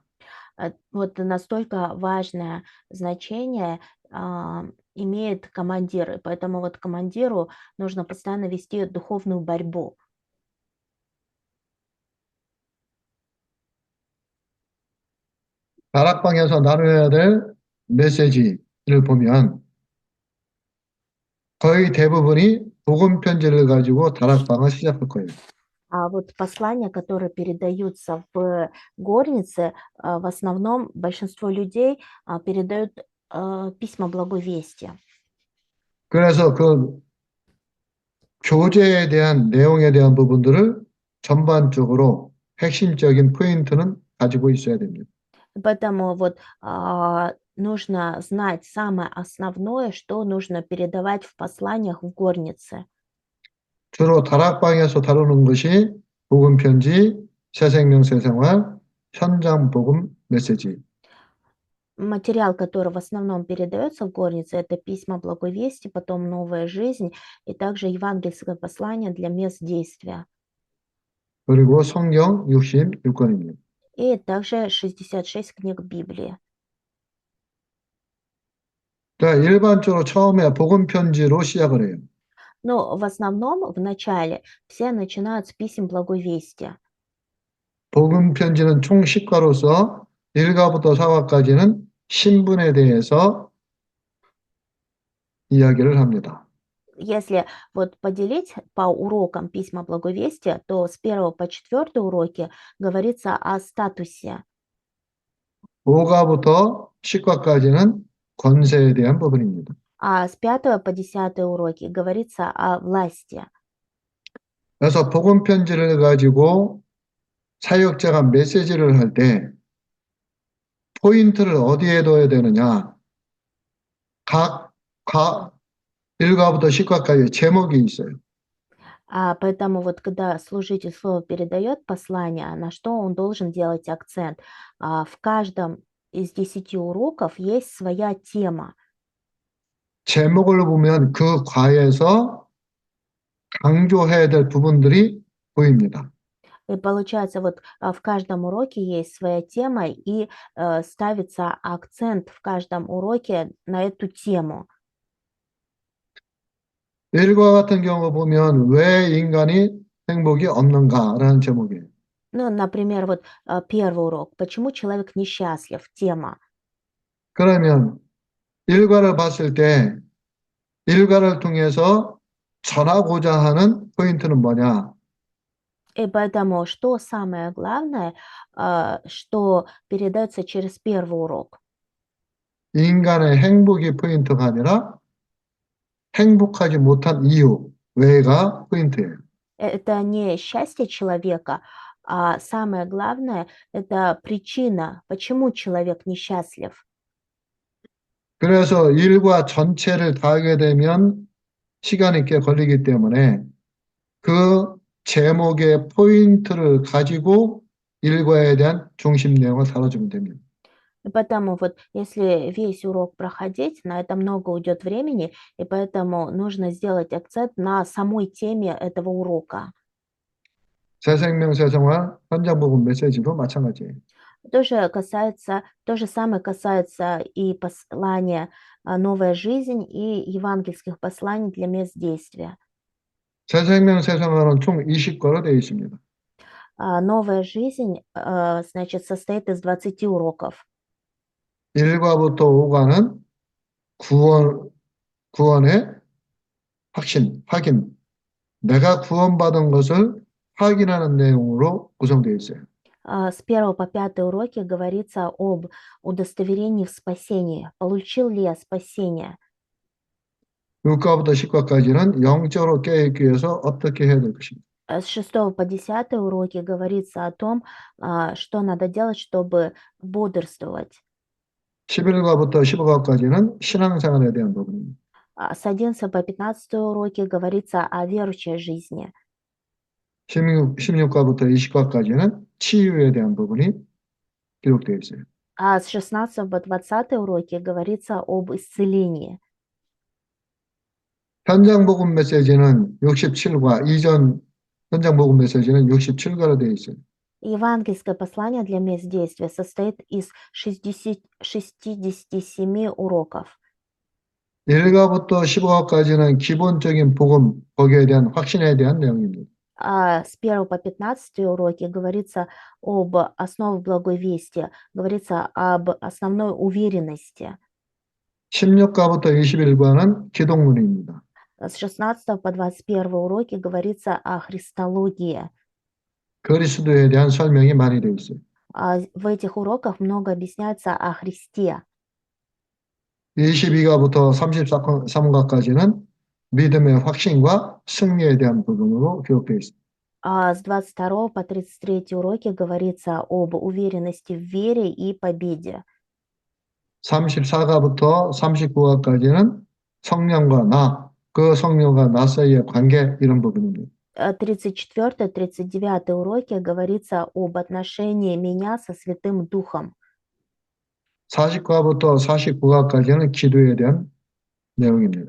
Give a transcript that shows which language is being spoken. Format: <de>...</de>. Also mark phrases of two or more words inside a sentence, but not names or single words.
<ru>Вот настолько важное значение имеет командир, и поэтому вот командиру нужно постоянно вести духовную борьбу.</ru> <ko>다락방에서 나눠야 될 메시지를 보면 거의 대부분이 복음 편지를 가지고 다락방을 시작할 거예요.</ko> <ru>А вот послания, которые передаются в горнице, в основном большинство людей передают письма благой вести.</ru> <ko>그래서 그 교제에 대한 내용에 대한 부분들을 전반적으로 핵심적인 포인트는 가지고 있어야 됩니다.</ko> <ru>Поэтому вот нужно знать самое основное, что нужно передавать в посланиях в горнице.</ru> <ko>주로 다락방에서 다루는 것이 복음 편지, 새생명 새생활, 현장 복음 메시지.</ko> <ru>Материал, который в основном передается в горнице, это письма благой вести, потом новая жизнь и также евангельское послание для мест действия.</ru> <ko>그리고 성경 66권입니다.</ko> <ru>И также 66 книг Библии.</ru> <ko>그러니까 일반적으로 처음에 복음 편지로 시작을 해요.</ko> <ru>Но в основном, в начале, все начинают с писем благой вести.</ru> <ko>복음 편지는 총 10과로서 1과부터 4과까지는 신분에 대해서 이야기를 합니다.</ko> <ru>Если вот поделить по урокам письма благой вести, то с 1 по 4 уроки говорится о статусе,</ru> <ko>5과부터 10과까지는 권세에 대한 부분입니다.</ko> <ru>а с 5 по 10 уроки говорится о власти.</ru> <ko>그래서 복음 편지를 가지고 사역자가 메시지를 할 때 포인트를 어디에 둬야 되느냐. 각 1과부터 10과까지 제목이 있어요.</ko> <ru>Поэтому вот когда служитель слово передает послание, на что он должен делать акцент? В каждом из 10 уроков есть своя тема.</ru> <ko>제목을 보면 그 과에서 강조해야 될 부분들이 보입니다.</ko> <ru>И получается, вот в каждом уроке есть своя тема, и ставится акцент в каждом уроке на эту тему.</ru> <ko>1과 같은 경우 보면 왜 인간이 행복이 없는가라는 제목이에요.</ko> <ru>Ну, например, вот первый урок. Почему человек несчастлив? Тема.</ru> <ko>그러면 1과를 봤을 때 1과를 통해서 전하고자 하는 포인트는 뭐냐?</ko> <ru>И поэтому что самое главное, что передается через первый урок?</ru> <ko>인간의 행복이 포인트가 아니라 행복하지 못한 이유, 왜가 포인트예요.</ko> <ru>Это не счастье человека, а самое главное– это причина, почему человек несчастлив.</ru> <ko>그래서 일과 전체를 다 하게 되면 시간이 꽤 걸리기 때문에 그 제목의 포인트를 가지고 일과에 대한 중심 내용을 다뤄주면 됩니다.</ko> <ru>И поэтому вот если весь урок проходить, на это много уйдет времени, и поэтому нужно сделать акцент на самой теме этого урока.</ru> <ko>새 생명, 새 생활, 현장 복음 메시지도 마찬가지예요.</ko> <ru>То же самое касается и послания «Новая жизнь» и евангельских посланий для мест действия.</ru> <ko>새 생명, 새 생활은 총 20과로 되어 있습니다.</ko> <ru>«Новая жизнь», значит, состоит из 20 уроков.</ru> <ko>1과부터 5과는 구원의 확인, 내가 구원받은 것을 확인하는 내용으로 구성되어 있어요.</ko> <ru>С 1 по 5 уроки говорится об удостоверении в спасении. Получил ли я спасение?</ru> <ko>6과부터 10과까지는 영적으로 깨어있기 위해서 어떻게 해야 될 것인가.</ko> <ru>С 6 по 10 уроки говорится о том, что надо делать, чтобы бодрствовать.</ru> <ko>11과부터 15과까지는 신앙생활에 대한 부분입니다.</ko> <ru>С 11 по 15 уроки говорится о верующей жизни.</ru> <ko>16과부터 20과까지는 치유에 대한 부분이 기록되어 있어요.</ko> <ru>А с 16 по 20 уроки говорится об исцелении.</ru> <ko>현장 복음 메시지는 67과, 이전 현장 복음 메시지는 67과로 되어 있어요.</ko> <ru>Евангельское послание для мест действия состоит из 67 уроков.</ru> <ko>1과부터 15과까지는 기본적인 복음, 거기에 대한 확신에 대한 내용입니다.</ko> <ru>С 1 по 15 уроки говорится об основах благой вести, говорится об основной уверенности.</ru> <ko>16과부터 21과는 기독론입니다.</ko> <ru>С 16 по 21 уроки говорится о христологии.</ru> <ko>그리스도에 대한 설명이 많이 되어 있어요.</ko> <ru>В этих уроках много объясняется о Христе.</ru> <ko>22과부터 33과까지는 믿음의 확신과 승리에 대한 부분으로 기록되어 있습니다.</ko> <ru>С 22 по 33 уроки говорится об уверенности в вере и победе.</ru> <ko>34과부터 39과까지는 성령과 나, 그 성령과 나 사이의 관계 이런 부분입니다.</ko> <ru>34-39 уроки говорится об отношении меня со Святым Духом.</ru> <ko>40과부터 49과까지는 기도에 대한 내용입니다.</ko>